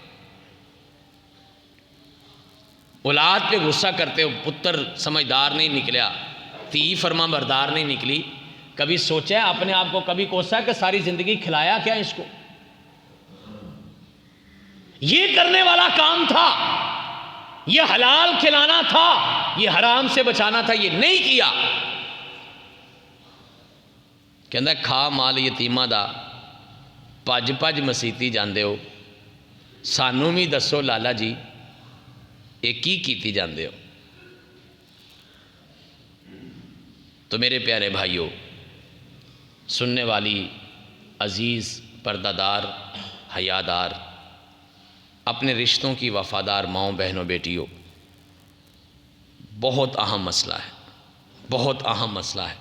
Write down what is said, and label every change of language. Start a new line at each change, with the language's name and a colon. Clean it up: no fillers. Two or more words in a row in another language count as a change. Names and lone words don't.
Urdu: اولاد پہ غصہ کرتے ہو،
Punjabi: پتر سمجھدار نہیں نکلیا، تی فرما بردار نہیں نکلی،
Urdu: کبھی سوچا ہے اپنے آپ کو، کبھی کوسا ہے کہ ساری زندگی کھلایا کیا اس کو؟ یہ کرنے والا کام تھا، یہ حلال کھلانا تھا، یہ حرام سے بچانا تھا، یہ نہیں کیا۔
Punjabi: کہندہ ہے کھا مال یتیمہ دا پج پج مسیتی جاندے ہو، سانو بھی دسو لالا جی ایک ہی کیتی جاندے ہو۔
Urdu: تو میرے پیارے بھائیوں، سننے والی عزیز پردہ دار حیادار اپنے رشتوں کی وفادار ماؤں بہنوں بیٹیوں، بہت اہم مسئلہ ہے، بہت اہم مسئلہ ہے۔